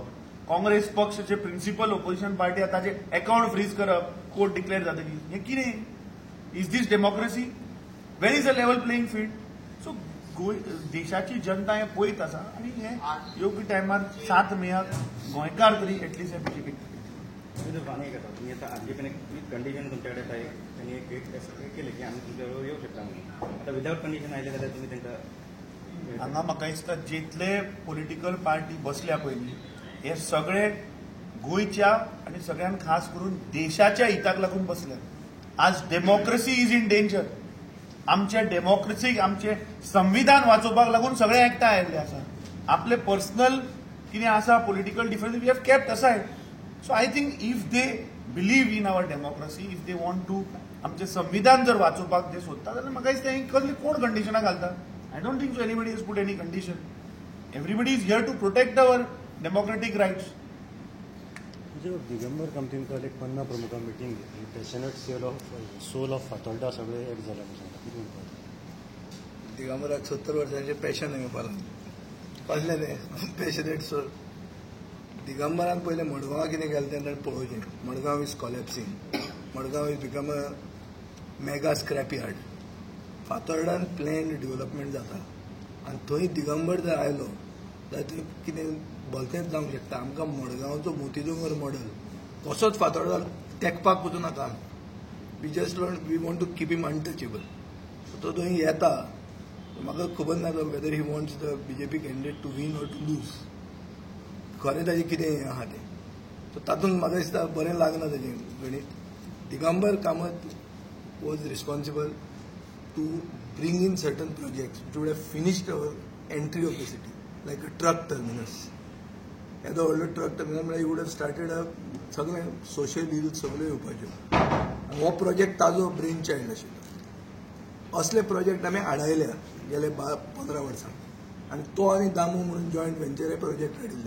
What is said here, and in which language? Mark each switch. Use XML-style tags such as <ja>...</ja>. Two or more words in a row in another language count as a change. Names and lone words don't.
<kok>काँग्रेस पक्षाचे</kok> <en>principal opposition party</en> <kok>आतां ताचे</kok> <en>account freeze</en> <kok>करप</kok> <en>court declare</en> <kok>जातकीर. हें कितें?</kok> <en>is this democracy? Where is a level playing field?</en> <kok>सो देशाची जनता हें पळयत आसा आनी हें योग्य टायमार 7 मेक गोंयकार तरी एटलीस्ट हे बीजेपीक.</kok> <mr>तुम्ही तुम्ही आता बीजेपीने कंडिशन तुमच्याकडे आहे त्यांनी एक केलं की आम्ही तुमच्याबरोबर येऊ शकता म्हणून.</mr> <kok>आता</kok> <en>without condition</en> <kok>आले जाल्यार तुम्ही त्यांचा हांगा म्हाका दिसता जितले</kok> <en>political party</en> <kok>बसल्या पयलीं हे सगळे गोंयच्या आनी सगळ्यान खास करून देशाच्या हिताक लागून बसल्यात. आज</kok> <en>democracy is in danger.</en> <kok>आमचे डेमोक्रेसीक आमचे संविधान वाचोवपाक लागून सगळे एकठांय आयिल्ले आसा. आपले पर्सनल कितें आसा</kok> <en>political difference we have kept aside. so I think if they believe in our democracy, if they want to</en> <kok>आमचे संविधान जर वाचोवपाक ते सोदता जाल्यार म्हाका दिसता हें कसली कोण कंडिशनां घालता.</kok> <en>I don't think so anybody is put any condition. Everybody is here to protect our democratic rights.</en> <kok>म्हणजे दिगंबर कामतीन काल एक 50 प्रमुखां मिटींग घेतली.</kok> <en>passionate soul of Fatorda</en> <kok>सगळे एक जाल्या कितें म्हणटा. दिगंबराक 70 वर्सांचे पॅशन हांवें पालन कसलें तें</kok> <en>passionate soul.</en> <kok>दिगंबरान पयलें मडगांवां कितें केलें तें पळोवचें.</kok> <en>Madgaon is collapsing. Madgaon is become a mega scrap yard.</en> <kok>फातोर्डान</kok> <en>planned development</en> <kok>जाता आनी थंय दिगंबर जर आयलो जाल्यार थंय कितें भलतेंच जावंक शकता. आमकां मडगांवचो मोतीजोंगर मॉडल कसोच फातोर्डा तेंकपाक वचूं नाका.</kok> <en>We want to keep him untouchable.</en> <kok>सो तो थंय येता. म्हाका खबर ना</kok> <en>whether he wants the BJP candidate to win or to lose.</en> <kok>खरें ताजें कितें हें आहा तें. सो तातूंत म्हाका दिसता बरें लागना ताजें गणीत.</kok> <en>Digambar Kamat was responsible to bring in certain projects which would have finished our entry of the city, like a truck terminus.</en> <kok>येदो व्हडलो</kok> <en>truck terminal</en> <kok>म्हळ्यार</kok> <en>you would have started a</en> <kok>सगळे</kok> <en>social ills</en> <kok>सगळे येवपाच्यो. हो प्रोजेक्ट ताजो</kok> <en>brain child</en> <kok>आशिल्लो. असले प्रोजेक्ट आमी आडायल्या गेले 15 वर्सां. आनी तो आनी दामू म्हणून</kok> <en>joint venture</en> <kok>हे प्रोजेक्ट हाडिल्ले.</kok>